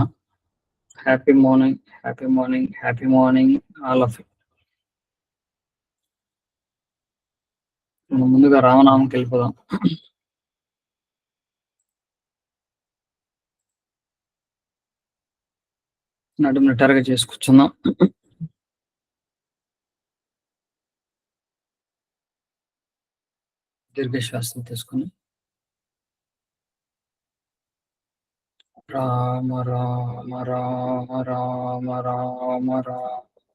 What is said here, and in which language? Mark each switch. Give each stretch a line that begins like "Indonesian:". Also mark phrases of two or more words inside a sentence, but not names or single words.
English: Happy morning, happy morning, happy morning, all of you.
Telugu: ముందుగా రామనామంకి వెళ్ళిపోదాం. నడుము నిటారుగా చేసుకొచ్చుందాం. దీర్ఘశ్వాసం తీసుకుని రామ రామ రామ రామ రామ రామ